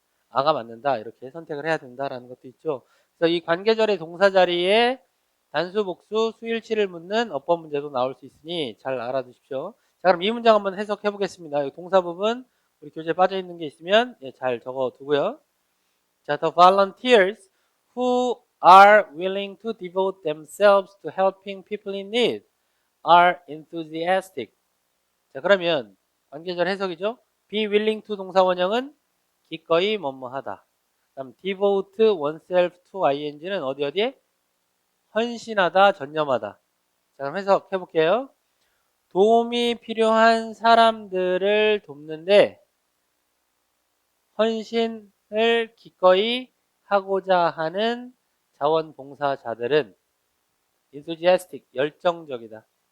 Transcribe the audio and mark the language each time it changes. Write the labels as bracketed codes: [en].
[ko] 아가 맞는다 이렇게 선택을 해야 된다라는 것도 있죠. 그래서 이 관계절의 동사 자리에 단수, 복수, 수일치를 묻는 어법 문제도 나올 수 있으니 잘 알아두십시오. 자, 그럼 이 문장 한번 해석해 보겠습니다. 동사 부분 우리 교재에 빠져 있는 게 있으면 잘 적어 두고요. [en] 자, the volunteers who are willing to devote themselves to helping people in need are enthusiastic. [ko] 자, 그러면 관계절 해석이죠. be willing to 동사 원형은 기꺼이 뭐뭐하다. 그다음 devote oneself to ing는 어디에? 헌신하다, 전념하다. 자, 그럼 해석해 볼게요. 도움이 필요한 사람들을 돕는데 헌신을 기꺼이 하고자 하는 자원봉사자들은 enthusiastic, 열정적이다.